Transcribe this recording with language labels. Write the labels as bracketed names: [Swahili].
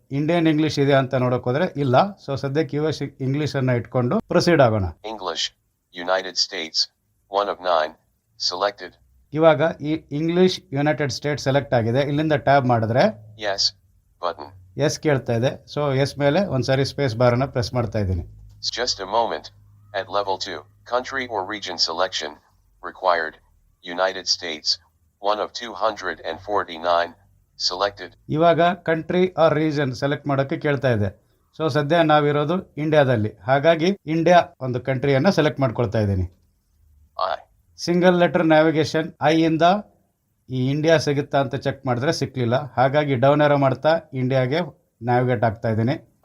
[Kannada] Indian English ಇದೆ ಅಂತ ನೋಡಕ್ ಹೋದ್ರೆ ಇಲ್ಲ. ಸೊ ಸದ್ಯಕ್ಕೆ US ಇಂಗ್ಲಿಷ್ ಅನ್ನ ಇಟ್ಕೊಂಡು ಪ್ರೊಸೀಡ್ ಆಗೋಣ. [English] English United States 1 of 9 selected. [Kannada] ಇವಾಗ ಈ ಇಂಗ್ಲಿಷ್ ಯುನೈಟೆಡ್ ಸ್ಟೇಟ್ಸ್ ಸೆಲೆಕ್ಟ್ ಆಗಿದೆ. ಇಲ್ಲಿಂದ ಟ್ಯಾಬ್ ಮಾಡಿದ್ರೆ ಎಸ್ ಬಟನ್ ಎಸ್ ಕೇಳ್ತಾ ಇದೆ. ಸೊ ಎಸ್ ಮೇಲೆ ಒಂದ್ಸರಿ ಸ್ಪೇಸ್ ಬಾರ್ ಅನ್ನ ಪ್ರೆಸ್ ಮಾಡ್ತಾ ಇದ್ದೀನಿ. [English] Just a moment. at level 2 country or region selection required United States 1 of 249 selected. [Kannada] ಇವಾಗ ಕಂಟ್ರಿ ಆರ್ ರೀಜನ್ ಸೆಲೆಕ್ಟ್ ಮಾಡೋಕೆ ಕೇಳ್ತಾ ಇದೆ. ಸೊ ಸದ್ಯ ನಾವಿರೋದು ಇಂಡಿಯಾದಲ್ಲಿ, ಹಾಗಾಗಿ ಇಂಡಿಯಾ ಒಂದು ಕಂಟ್ರಿಯನ್ನ ಸೆಲೆಕ್ಟ್ ಮಾಡ್ಕೊಳ್ತಾ ಇದ್ದೀನಿ. ಸಿಂಗಲ್ ಲೆಟರ್ ನ್ಯಾವಿಗೇಷನ್ ಐ ಇಂದ ಈ ಇಂಡಿಯಾ ಸಿಗುತ್ತಾ ಅಂತ ಚೆಕ್ ಮಾಡಿದ್ರೆ ಸಿಕ್ಲಿಲ್ಲ. ಹಾಗಾಗಿ ಡೌನ್ ಏರೋ ಮಾಡ್ತಾ ಇಂಡಿಯಾಗೆ ನ್ಯಾವಿಗೇಟ್ ಆಗ್ತಾ ಇದ್ದೀನಿ.